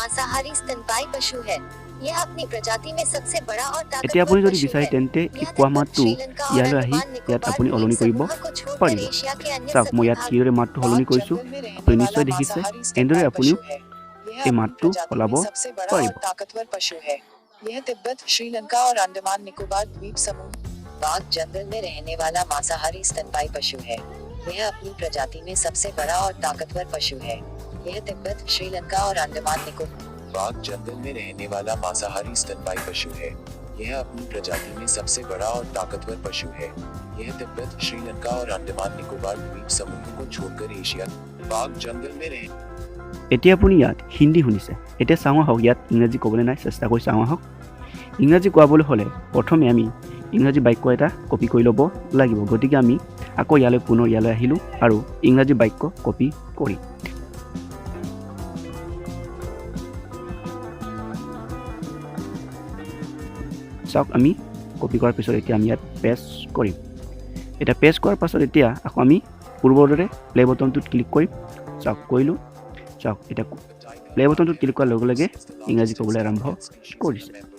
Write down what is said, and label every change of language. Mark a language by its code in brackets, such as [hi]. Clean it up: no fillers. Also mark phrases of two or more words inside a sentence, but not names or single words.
[as] এতিয়া আপুনি যদি বিচাৰে তেন্তে এই কোৱা মাতটো ইয়ালৈ আহি ইয়াত আপুনি সলনি কৰিব পাৰিব চাওক মই ইয়াত কিদৰে মাতটো সলনি কৰিছোঁ আপুনি নিশ্চয় দেখিছে এনেদৰে আপুনিও এই মাতটো সলাব পাৰিব [hi] यह तिब्बत श्रीलंका और अंडमान निकोबार द्वीप समूह बाघ जंगल में रहने वाला मांसाहारी स्तनपायी पशु है यह अपनी प्रजाति में सबसे बड़ा और ताकतवर पशु है यह तिब्बत श्रीलंका और अंडमान निकोबार बाघ जंगल में रहने वाला मांसाहारी स्तनपायी पशु है यह अपनी प्रजाति में सबसे बड़ा और ताकतवर पशु है यह तिब्बत श्रीलंका और अंडमान निकोबार द्वीप समूह को छोड़कर एशिया बाघ जंगल में रहे [as] এতিয়া আপুনি ইয়াত হিন্দী শুনিছে এতিয়া চাওঁ আহক ইয়াত ইংৰাজী ক'বলৈ নাই চেষ্টা কৰি চাওঁ আহক ইংৰাজী কোৱাবলৈ হ'লে প্ৰথমে আমি ইংৰাজী বাক্য এটা কপি কৰি ল'ব লাগিব গতিকে আমি আকৌ ইয়ালৈ পুনৰ ইয়ালৈ আহিলোঁ আৰু ইংৰাজী বাক্য কপি কৰি চাওক আমি কপি কৰাৰ পিছত এতিয়া আমি ইয়াত পেষ্ট কৰিম এতিয়া পেষ্ট কৰাৰ পাছত এতিয়া আকৌ আমি পূৰ্বৰ দৰে [en] play buttonটোত [as] ক্লিক কৰিম চাওক কৰিলোঁ চাওক এতিয়া [en] play buttonটোত [as] ক্লিক কৰাৰ লগে লগে ইংৰাজী ক'বলৈ আৰম্ভ কৰিছে